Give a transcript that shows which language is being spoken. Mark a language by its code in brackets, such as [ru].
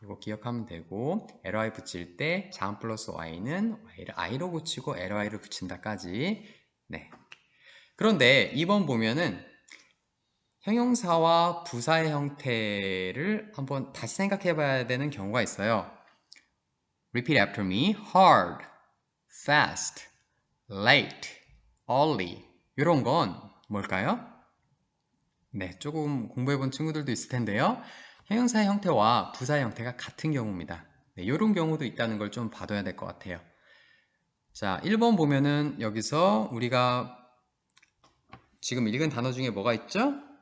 [ko] 이거 기억하면 되고 ly 붙일 때 자음 플러스 y는 y를 i로 고치고 ly를 붙인다까지. 네. 그런데 2번 보면은 형용사와 부사의 형태를 한번 다시 생각해 봐야 되는 경우가 있어요. [en] Repeat after me. [ko] hard, fast, late, early 이런 건 뭘까요? 네, 조금 공부해본 친구들도 있을 텐데요. 형용사의 형태와 부사의 형태가 같은 경우입니다. 네, 이런 경우도 있다는 걸 좀 봐둬야 될 것 같아요. 자, 1번 보면은 여기서 우리가 지금 읽은 단어 중에 뭐가 있죠?